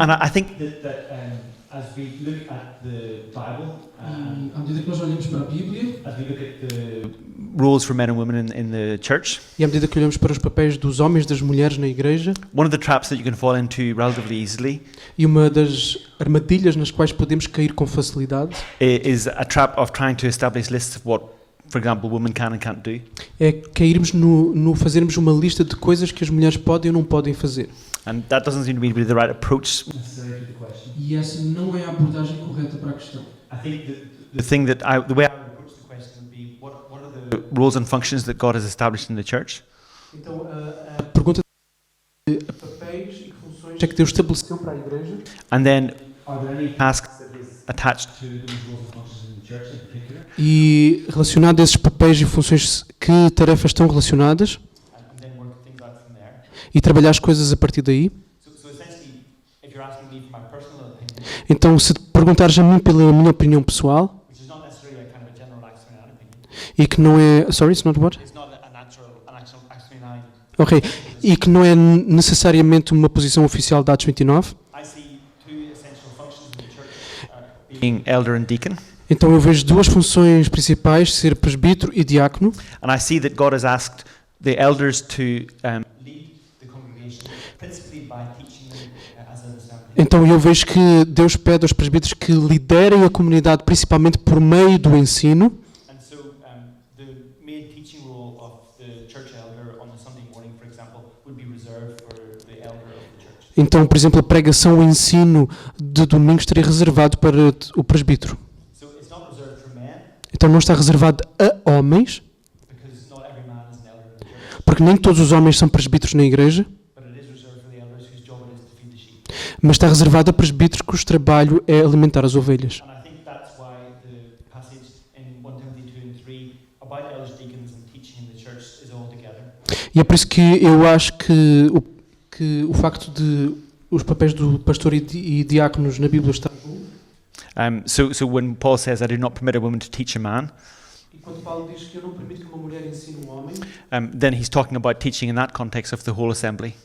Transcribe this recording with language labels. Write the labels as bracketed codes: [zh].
[en] And I think that as we look at the Bible, [pt] À medida que nós olhamos para a Bíblia [en] as we look at the roles for men and women in the church, [pt] e à medida que olhamos para os papéis dos homens e das mulheres na igreja, [en] one of the traps that you can fall into relatively easily [pt] e uma das armadilhas nas quais podemos cair com facilidade [en] is a trap of trying to establish lists of what, for example, women can and can't do. [pt] é cairmos no fazermos uma lista de coisas que as mulheres podem ou não podem fazer. [en] And that doesn't seem to be the right approach. [pt] E essa não é a abordagem correta para a questão. [en] I think the way I would approach the question would be what are the roles and functions that God has established in the church? [pt] Então a pergunta de papéis e funções é que Deus estabeleceu para a igreja. [en] And then are there any tasks that is attached to those roles and functions in the church in particular? [pt] E relacionado a esses papéis e funções, que tarefas estão relacionadas? [en] And then work things out from there. [pt] E trabalhar as coisas a partir daí. [en] So essentially, if you're asking me for my personal opinion, [pt] Então, se te perguntares a mim pela minha opinião pessoal, [en] which is not necessarily a kind of a general axiom opinion, [pt] e que não é... [en] Sorry, it's not what? it's not an actual axiom. Ok. [pt] E que não é necessariamente uma posição oficial da Atos 29. [en] I see two essential functions in the church being elder and deacon. [pt] Então eu vejo duas funções principais, ser presbítero e diácono. [en] And I see that God has asked the elders to lead the congregation, principally by teaching them as an assembly. [pt] Então eu vejo que Deus pede aos presbíteros que liderem a comunidade principalmente por meio do ensino. [en] And so the main teaching role of the church elder on the Sunday morning, for example, would be reserved for the elder of the church. [pt] Então, por exemplo, a pregação, o ensino de domingo estaria reservado para o presbítero. [en] So it's not reserved for men, [pt] Então não está reservado a homens, [en] because not every man is an elder in the church, [pt] porque nem todos os homens são presbíteros na igreja, [en] but it is reserved for the elders whose job it is to feed the sheep. [pt] mas está reservado a presbíteros cujo trabalho é alimentar as ovelhas. [en] And I think that's why the passage in 1 Timothy 2 and 3 about elders, deacons and teaching in the church is all together. [pt] E é por isso que eu acho que o facto de os papéis do pastor e diáconos na Bíblia estar bom. [en] So when Paul says, I do not permit a woman to teach a man, [pt] E quando Paulo diz que eu não permito que uma mulher ensine um homem, [en] then he's talking about teaching in that context of the whole assembly.